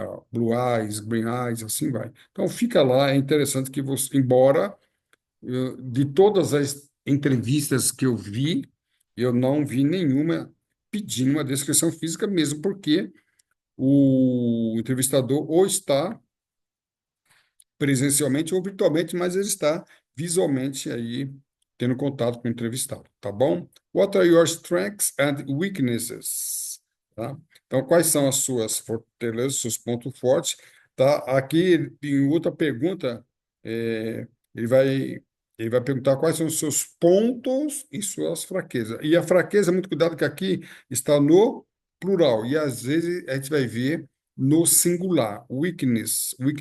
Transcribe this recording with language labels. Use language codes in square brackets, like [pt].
[en] Blue eyes, green eyes, [pt] assim vai. Então fica lá, é interessante que você, embora de todas as entrevistas que eu vi, eu não vi nenhuma pedindo uma descrição física, mesmo porque o entrevistador ou está presencialmente ou virtualmente, mas ele está visualmente aí tendo contato com o entrevistado, tá bom? [en] What are your strengths and weaknesses? [pt] Tá? Então, quais são as suas fortalezas, seus pontos fortes? Tá? Aqui, em outra pergunta, é, ele vai, ele vai perguntar quais são os seus pontos e suas fraquezas. E a fraqueza, muito cuidado, que aqui está no plural, e às vezes a gente vai ver no singular, weaknesses.